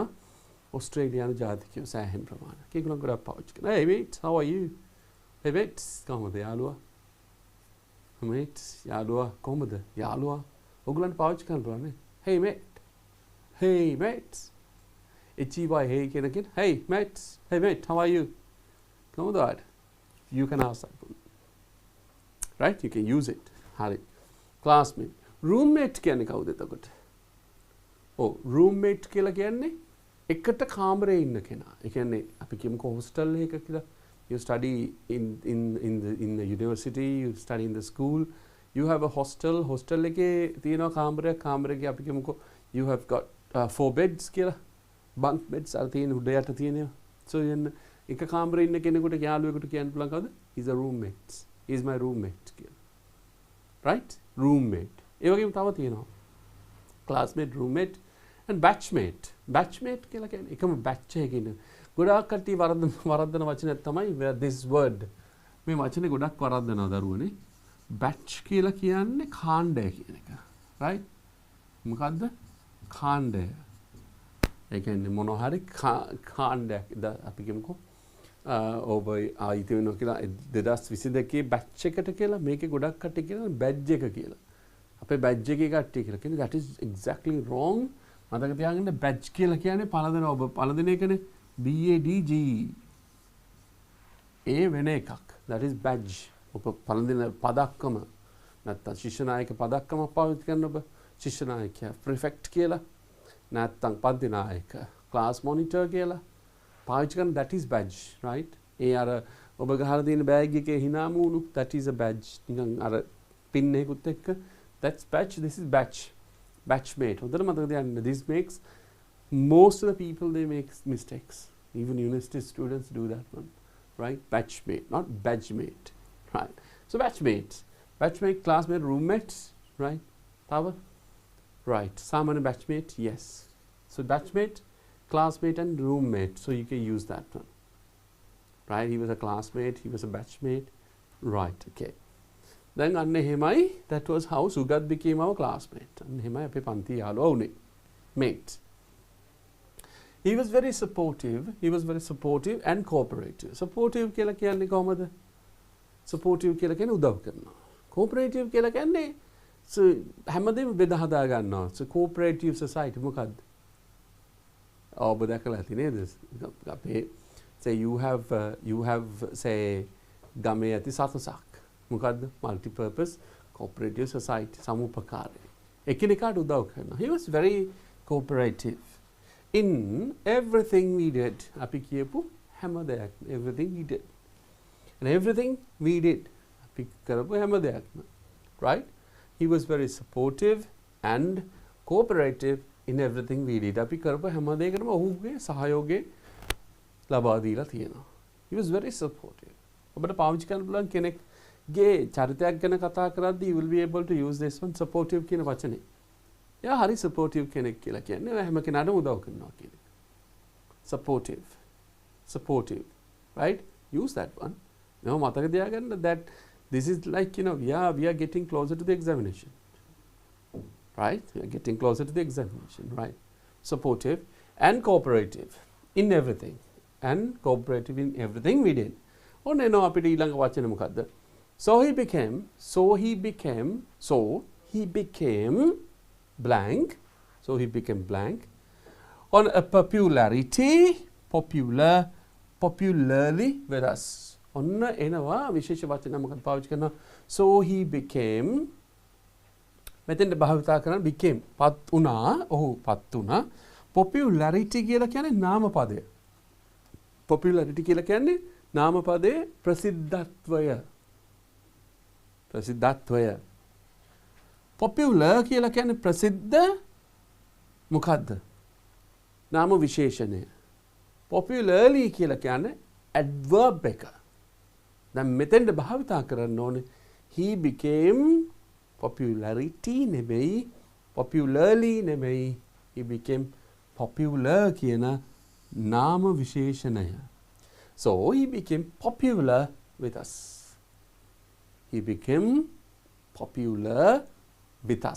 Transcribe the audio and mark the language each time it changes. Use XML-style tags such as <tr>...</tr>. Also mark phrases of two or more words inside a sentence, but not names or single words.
<si>ඔස්ට්‍රේලියානු ජාතිකයෝ සෑහෙන ප්‍රමාණයක්. ඒගොල්ලෝ ගොඩක් පාවිච්චි කරනවා.</si> <en>Hey mate, how are you? Hey mate,</en> <si>කොහොමද යාළුවා? mate, යාළුවා කොහොමද? යාළුවා. ඔයගොල්ලන්ට පාවිච්චි කරනවා නේ.</si> <en>Hey mate. Hey mate. HEY hey</en> <si>කියන කෙන.</si> <en>Hey mate. Hey mate, how are you? කොහොමද? You can ask that one. Right? You can use it. හරි. classmate.</en> <si>roommate කියන්නේ කවුද එතකොට? ඔව් roommate කියලා කියන්නේ එකට කාමරේ ඉන්න කෙනා. ඒ කියන්නේ අපි කියමුකෝ hostel එක කියලා.</si> <en>You study in the university, you study in the school, you have a hostel.</en> <si>hostel එකේ තියෙනවා කාමරයක්. කාමරේ අපි කියමුකෝ</si> <en>you have got 4 beds</en> <si>කියලා.</si> <en>bunk beds</en> <si>අර තියෙන උඩ යට තියෙනවා. So එක කාමරේ ඉන්න කෙනෙකුට යාළුවෙකුට කියන්න පුළුවන් කවුද?</si> <en>He's a roommate. He's my roommate කියලා. Right? roommate.</en> <si>ඒ වගේම තව තියෙනවා.</si> <en>classmate, roommate and batchmate.</en> <si>batchmate කියලා කියන්නේ එකම batch එකකින් ගොඩාක් කට්ටිය වරද්දන වචනයක් තමයි</si> <en>this word.</en> <si>මේ වචනේ ගොඩක් වරද්දනවා දරුවනේ. batch කියලා කියන්නේ කාණ්ඩය කියන එක. right? මොකද්ද? කාණ්ඩය. ඒ කියන්නේ මොන හරි කාණ්ඩයක් අපි කියමුකෝ ඔබ ආයිති වෙනවා කියලා 2022 batch එකට කියලා මේකේ ගොඩක් කට්ටිය කියනවා badge එක කියලා. අපේ badge එකේ කට්ටිය කියලා කියන්නේ</si> <en>that is exactly wrong.</en> <si>මතක තියාගන්න badge කියලා කියන්නේ පළඳින ඔබ පළඳින එකනේ BADG. ඒ වෙන එකක්.</si> <en>that is badge.</en> <si>ඔබ පළඳින පදක්කම නැත්තම් ශිෂ්‍ය නායක පදක්කම පාවිච්චි කරන ඔබ ශිෂ්‍ය නායකයා prefect කියලා නැත්තම් පන්ති නායක</si> <en>class monitor</en> <si>කියලා පාවිච්චි කරන</si> <en>that is badge, right?</en> <si>ඒ අර ඔබ ගහලා තියෙන බෑග් එකේ hina මූණු</si> <en>that is a badge.</en> <si>නිකන් අර pin එකකුත් එක්ක</si> <en>that's badge. this is batch.</en> <si>batchmate. හොඳට මතක තියාගන්න.</si> <en>this makes most of the people they make mistakes. Even university students do that one, right? batchmate, not badgemate, right? So batchmate, classmate, roommates, right? Power, right? Someone a batchmate, yes. So batchmate, classmate and roommate. So you can use that one, right? He was a classmate, he was a batchmate, right? Okay. Then</en> <si>අන්න එහෙමයි</si> <en>that was how Sugat became our classmate.</en> <si>අන්න එහෙමයි අපේ පන්ති යාළුවා වුනේ. mate.</si> <en>He was very supportive and cooperative.</en> <si>supportive කියලා කියන්නේ කොහමද? supportive කියලා කියන්නේ උදව් කරනවා. cooperative කියලා කියන්නේ හැමදේම බෙදා හදා ගන්නවා. so</si> <en>cooperative society</en> <si>මොකද්ද? ඔබ දැකලා ඇති නේද? අපේ</si> <en>say you have say</en> <si>ගමේ ඇති සතසක්. මොකද්ද?</si> <en>multi-purpose cooperative society.</en> <si>සමුපකාරය. එකිනෙකාට උදව් කරනවා.</si> <en>He was very cooperative in everything we did.</en> <si>අපි කියපු හැම දෙයක්ම</si> <en>everything we did. And everything we did.</en> <si>අපි කරපු හැම දෙයක්ම.</si> <en>Right? He was very supportive and cooperative in everything we did.</en> <si>අපි කරපු හැම දෙයකටම ඔහුගේ සහයෝගය ලබා දීලා තියෙනවා.</si> <en>He was very supportive.</en> <si>ඔබට පාවිච්චි කරන්න පුළුවන් කෙනෙක්ගේ චරිතයක් ගැන කතා කරද්දී</si> <en>you will be able to use this one</en> <si>supportive කියන වචනේ. එයා හරි supportive කෙනෙක් කියලා කියන්නේ. ඔයා හැම කෙනාටම උදව් කරනවා කියන එක.</si> <en>Supportive. Right? Use that one. Now</en> <si>මතක තියාගන්න</si> <en>that this is like, you know, we are getting closer to the examination. Right? We are getting closer to the examination. Right? Supportive and cooperative in everything. And cooperative in everything we did.</en> <si>ඔන්න එනවා අපිට ඊළඟ වචනේ මොකද්ද?</si> <en>So he became blank. So he became blank. On a popularly with us.</en> <si>ඔන්න එනවා විශේෂ වචන මොකක්ද පාවිච්චි කරනවා?</si> <en>So he became</en> <si>මෙතෙන්ට භාවිතා කරන became පත් වුණා. ඔහු පත් වුණා. Popularity කියලා කියන්නේ නාම පදය. Popularity කියලා කියන්නේ නාම පදයේ ප්‍රසිද්ධත්වය. Popular කියලා කියන්නේ ප්‍රසිද්ධ මොකද්ද? නාම විශේෂණය. Popularly කියලා කියන්නේ adverb එක. දැන් මෙතෙන්ට භාවිතා කරන්න ඕනේ</si> <en>he became popularity</en> <si>නෙමෙයි popularly නෙමෙයි</si> <en>he became popular</en> <si>කියන නාම විශේෂණය.</si> <en>So he became popular with us. He became popular with us.</en>